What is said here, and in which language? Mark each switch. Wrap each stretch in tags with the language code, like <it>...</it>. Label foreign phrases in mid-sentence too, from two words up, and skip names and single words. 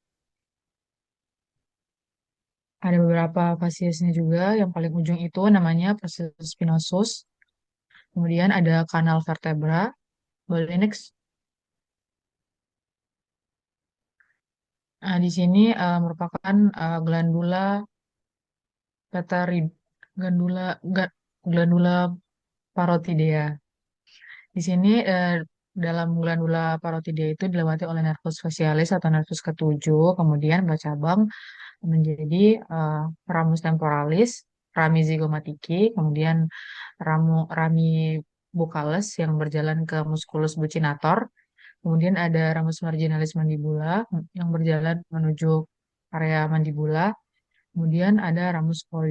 <id>Ada beberapa fasiesnya juga. Yang paling ujung itu namanya processus spinosus. Kemudian ada kanal vertebra. Boleh next. Nah, di sini merupakan glandula pituitary, glandula, glandula parotidea. Di sini dalam glandula parotidea itu dilewati oleh nervus facialis atau nervus ketujuh, kemudian bercabang menjadi eh, ramus temporalis, rami zygomatiki, kemudian rami buccalis yang berjalan ke musculus buccinator, kemudian ada ramus marginalis mandibula yang berjalan menuju area mandibula, kemudian ada ramus poli.</id>